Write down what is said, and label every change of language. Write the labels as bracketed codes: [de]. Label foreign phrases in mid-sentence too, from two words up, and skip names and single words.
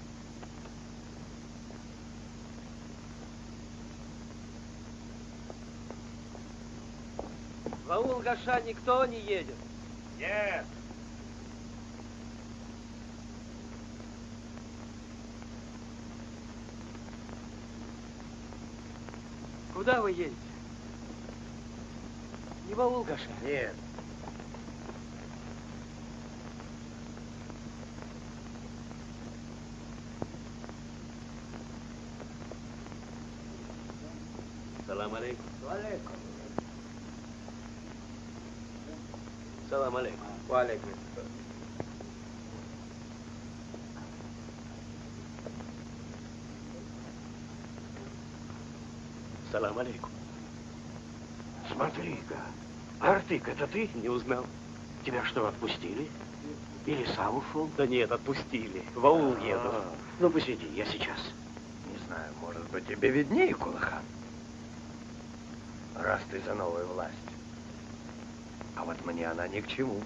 [ru] В аул Гаша никто не едет. Нет. Куда вы едете? Не в аул Гаша? Нет. [ar] سلام عليكم. [ru] Алейкум. [ar] سلام عليكم. [ru] Валейкум. [ar] سلام عليكم. [ru] Смотри-ка. Артык, это ты? Не узнал. Тебя что, отпустили? Или сам ушел? Да нет, отпустили. В аул еду. Ну, посиди, я сейчас. Не знаю, может быть, тебе виднее, Кулыхан. Раз ты за новую власть. А вот мне она ни к чему.